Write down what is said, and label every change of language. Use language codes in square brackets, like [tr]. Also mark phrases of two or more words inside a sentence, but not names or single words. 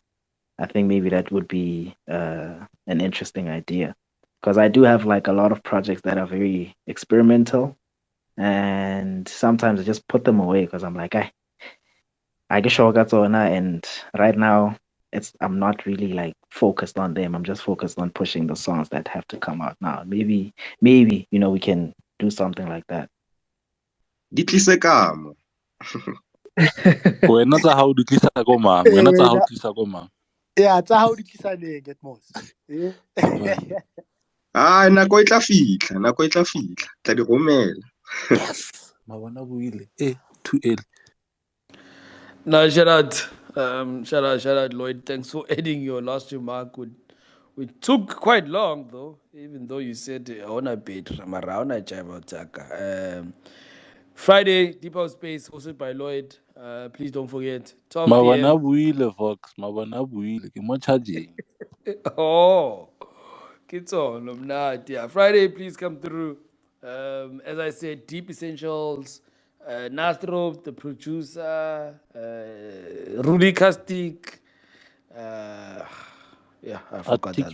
[en] I think maybe that would be an interesting idea because I do have like a lot of projects that are very experimental, and sometimes I just put them away because I'm like, I get sure and right now I'm not really like focused on them. I'm just focused on pushing the songs that have to come out now. Maybe we can do something like that. [tn] Di tlise kamo. Wena tsa hao di tlisa ko mang? Wena tsa hao tlisa ko mang? Yeah, tsa hao di tlisa neng [en] get most. [tn] Nako e tla fihla. Tla di romela. Yes. Mabona buile. [en] Too early. No, shout out, Lloyd. Thanks for adding your last remark. We took quite long though, even though you said on a bit Ramarauna Taka. Friday, Deep House Space, hosted by Lloyd. Please don't forget, 12 Mabona p.m. [tn] buile Vox. Mabona buile. Ke mo charging. [en] Oh, kids on yeah. Friday, please come through. As I said, Deep Essentials, Nastro, the producer, Rudy Castic, yeah, I forgot that.